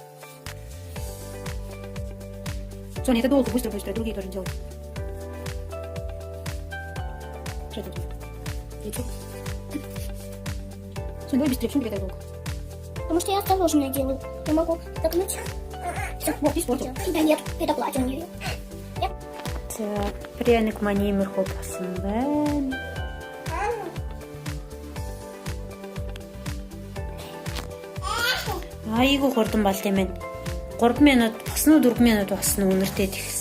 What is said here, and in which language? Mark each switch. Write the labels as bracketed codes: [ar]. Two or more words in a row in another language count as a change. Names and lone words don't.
[ru] Соня, это долго, быстро, другие тоже делай. Что это у тебя? Яйцо? Соня, давай быстрее, почему тебе так долго? Потому что я осторожно делаю. Я могу загнуть. Все, вот, испортил. Да нет, это платье у нее. [mn] За пряник маний мэрхүү болсон байна. Айгуу хурдан болт юм байна. 3 минут босноо 4 минут босноо үнэртэй тэгс.